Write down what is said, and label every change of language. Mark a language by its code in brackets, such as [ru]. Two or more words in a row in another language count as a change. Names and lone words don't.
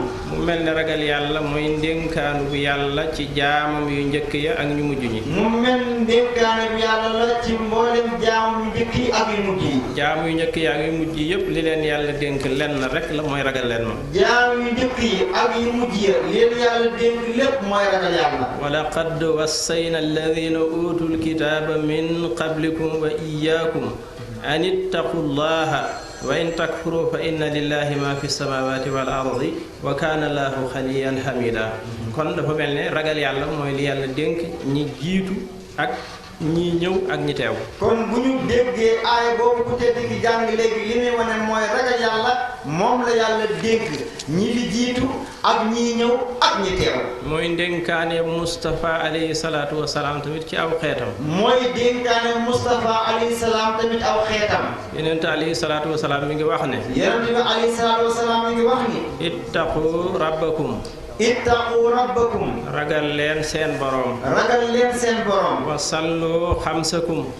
[wo] Mu mel ne ragal Yàlla mooy ndénkaanu bu Yàlla ci jaamam yu njëkk ya ak ñu mujj ñi. Mu mel ne ndénkaanu bu Yàlla la ci mboolem jaamam yu njëkk yi ak yu mujj yi. Jaam yu njëkk yi ak yu mujj yi yépp, li leen Yàlla dénk lenn rek la, mooy ragal leen ma. Jaam yu njëkk yi ak yu mujj yi, li leen Yàlla dénk lépp mooy ragal Yàlla. [ar] "ولقد وصينا الذين أوتوا الكتاب من قبلكم وإياكم أن اتقوا الله وإن تكفروا فإن لله ما في السماوات والأرض وكان الله غنيا حميدا." [wo] Kon dafa mel ne ragal Yàlla mooy li Yàlla dénk ñi jiitu ak ñi ñëw ak ñi teew. Kon bu ñu déggee aaya boobu ku tedd ki jàng léegi, li muy wane mooy ragal Yàlla moom la Yàlla dénk ñi fi jiitu ak ñi ñëw ak ñi teew. Mooy ndénkaane Mustafa [ar] عليه الصلاة والسلام [wo] tamit ci aw xeetam. Mooy dénkaane Mustafa [ar] عليه السلام [wo] tamit aw xeetam. Yonent [ar] عليه الصلاة والسلام [wo] mi ngi wax ne, Yonent bi [ar] عليه الصلاة والسلام [wo] mi ngi wax ni, [ar] "اتقوا ربكم." "اتقوا ربكم." [wo] Ragal leen seen Boroom. Ragal leen seen Boroom. [ar] "وصلوا خمسكم."